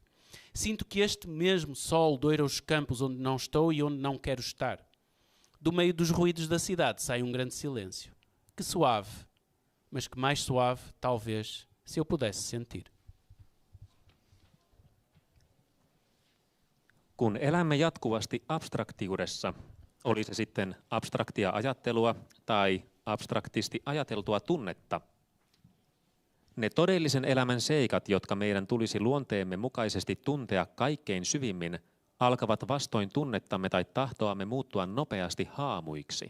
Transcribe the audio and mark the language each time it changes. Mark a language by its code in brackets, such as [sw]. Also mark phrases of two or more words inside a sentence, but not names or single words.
[pt] Sinto que este mesmo sol doira os campos onde não estou e onde não quero estar. Do meio dos ruídos da cidade sai um grande silêncio. Que suave, mas que mais suave, talvez, se eu pudesse sentir. [fi] Kun elämme jatkuvasti abstraktiudessa, oli se sitten abstraktia ajattelua tai abstraktisti ajateltua tunnetta, ne todellisen elämän seikat, jotka meidän tulisi luonteemme mukaisesti tuntea kaikkein syvimmin, alkavat vastoin tunnettamme tai tahtoamme muuttua nopeasti haamuiksi.